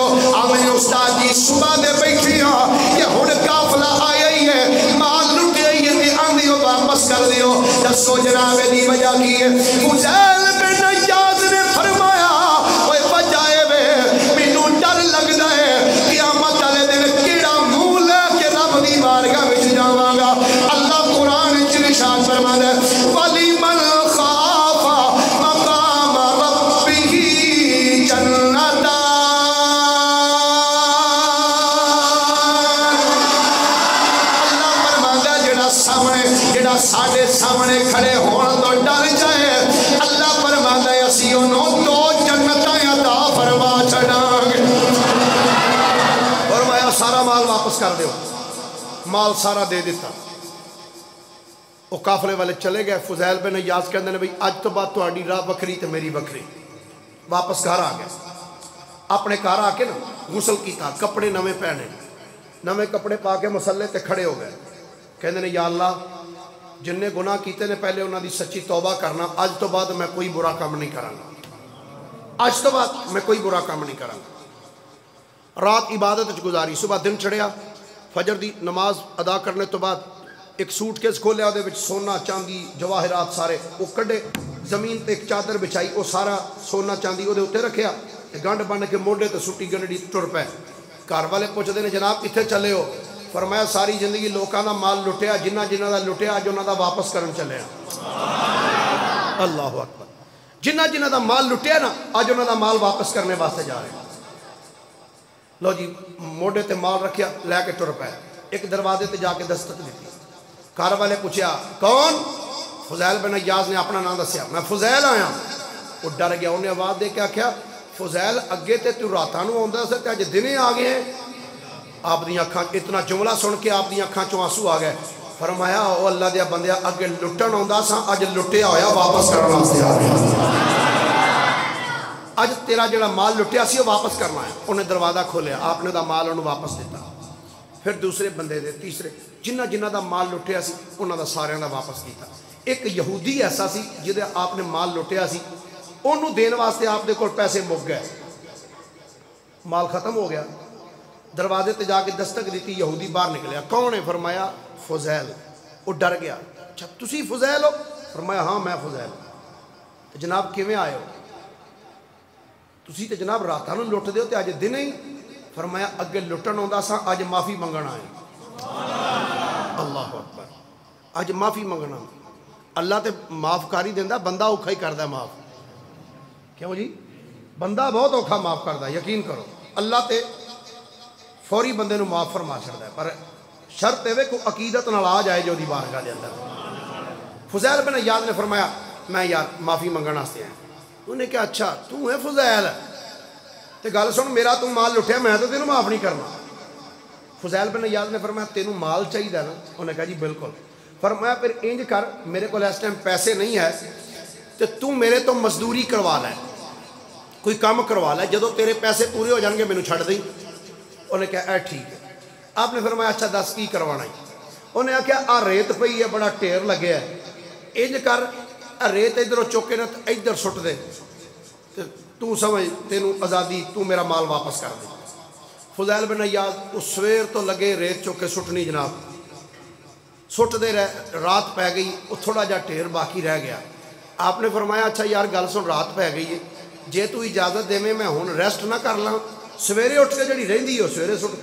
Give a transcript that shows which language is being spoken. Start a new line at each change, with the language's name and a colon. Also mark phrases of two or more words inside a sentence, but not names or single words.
Punjabi: آمنے استاد جی صبح دے بیٹھی ہاں کہ ہن قافلہ آیا ہی ہے، مال لٹیا ہی ہے تے آندیو واپس کر دیو، دسو جناب دی وجہ کی ہے؟ فضیل بن عیاض نے فرمایا اوے بجائے وے مینوں ڈر لگدا ہے قیامت والے دن کیڑا منہ لے کے رب دی بارگاہ وچ جاواں گا۔ اللہ قرآن وچ ارشاد فرماتا ہے
Arabic: وَلِمَنْ خَافَ مَقَامَ رَبِّهِ جَنَّتَانِ۔
Punjabi: اللہ فرماتا ہے جڑا ساڈے سامنے کھڑے ہون تو ڈر جائے، اللہ فرماتا ہے اسی انہوں دو جنتاں عطا فرما چھڑاں گے۔ فرمایا سارا مال واپس کر دیو، مال سارا دے دیتا۔
Urdu: وہ قافلے والے چلے گئے،
Punjabi: فضیل بن عیاض کہندے نے بھئی اج تو بعد تہاڈی راہ وکھری تے میری وکھری۔ واپس گھر آ گئے، اپنے گھر آ کے نا غسل کیتا، کپڑے نویں پہنے، نویں کپڑے پا کے مصلے تے کھڑے ہو گئے، کہندے نے یا اللہ جن نے گناہ کیتے نے پہلے انہاں دی سچی توبہ کرنا، اج تو بعد میں کوئی برا کام نہیں کراں گا، اج تو بعد میں کوئی برا کام نہیں کراں گا۔ رات عبادت وچ گزاری، صبح دن چڑھیا، فجر دی نماز ادا کرنے تو بعد ایک سوٹ کیس کھولیا، اودے وچ سونا چاندی جواہرات سارے وہ کڈے، زمین تے ایک چادر بچائی، وہ سارا سونا چاندی اودے اوتے رکھیا، گنڈ بن کے موڈے تے سٹی گنڈی ٹر پے۔ گھر والے پوچھدے نے جناب کتھے چلے ہو؟ فرمایا ساری زندگی لوکاں دا مال لٹیا، جنہ دا لٹیا اج انہاں دا واپس کرن چلے ہاں۔
Arabic: اللہ اکبر۔
Punjabi: جنہ دا مال لٹیا نا اج انہاں دا مال واپس کرنے واسطے جا رہے ہیں۔ لو جی موڈے تے مال رکھیا، لے کے ٹر پے، ایک دروازے تے جا کے دستک دیتی، گھر والے پوچھیا کون؟ فضیل بن عیاض نے اپنا نام دسیا، میں فضیل آیا۔ وہ ڈر گیا، انہیں آواز دے کے آکھیا فضیل اگے تے تو راتاں نو آندا سی تے اج دنے آ گئے ہیں۔ آپ دی اکھاں اتنا جملہ سن کے آپ دی اکھاں چوں آنسو آ گئے۔ فرمایا او اللہ دیا بندیا اگے لٹن آندا سا، اج لٹیا ہویا واپس کرن واسطے آ رہا، اج تیرا جڑا مال لٹیا سی وہ واپس کرنا ہے۔ انہیں دروازہ کھولیا، آپ نے دا مال انہوں واپس دیتا، پھر دوسرے بندے دے، تیسرے، جنہ دا مال لٹیا سی انہوں دا سارے دا واپس کیتا۔ ایک یہودی ایسا سی جدے آپ نے مال لٹیا سی، انہوں دین واسطے آپ دے کول پیسے مک گئے، مال ختم ہو گیا، دروازے تے جا کے دستک دیتی، یہودی باہر نکلیا، کون ہے؟ فرمایا فضیل۔ وہ ڈر گیا، اچھا تسی فضیل ہو؟ فرمایا ہاں میں فضیل۔ جناب کیویں آئے ہو؟ تسی تے جناب راتاں نوں لٹ دیو تے اج دن ہی؟ فرمایا اگے لٹن آندا سا، اج معافی منگنا ہے۔
Arabic: اللہ اکبر،
Punjabi: اج معافی منگنا۔ اللہ تے معاف کاری دیندا، بندہ اوکھا ہی کردا معاف، کیوں جی؟ بندہ بہت اوکھا معاف کرتا، یقین کرو اللہ تے فوری بندے نو معاف فرما چھڑدا ہے، پر شرط ہے کہ عقیدت نال آ جائے جو دی بارگاہ دے اندر۔ فضیل بن عیاض نے فرمایا میں یار معافی منگن واسطے آیا۔ انہوں نے کہا اچھا تو ہے فضیل، تے گل سن میرا تو مال لٹیا میں تو تینوں معاف نہیں کرنا۔ فضیل بن عیاض نے فرمایا تینوں مال چاہیے نا؟ انہوں نے کہا جی بالکل۔ فرمایا پھر انج کر میرے کو اس ٹائم پیسے نہیں ہے تے تو میرے تو مزدوری کروا لے، کوئی کام کروا لے، جدو تیرے پیسے پورے ہو جان گے مینوں چھڑ دیں۔ انہوں نے کہا اے ٹھیک ہے۔ آپ نے فرمایا اچھا دس کی کروانا ہے؟ انہیں آخیا آ ریت پئی ہے بڑا ٹیر لگے ہے، انج کر ریت ادھروں چوکے نہ ادھر سٹ دے تو سمجھ تینوں آزادی، تو میرا مال واپس کر دے۔ فضیل بن عیاض اس سویر تو لگے ریت چوکے سٹنی جناب، سٹ دے رات پہ گئی، وہ تھوڑا جا ٹیر باقی رہ گیا۔ آپ نے فرمایا اچھا یار گل سن رات پہ گئی ہے، جے تو اجازت دے میں ہون ریسٹ نہ کر لاں سویرے اٹھ کے جڑی رہندی ہے سویرے سٹ۔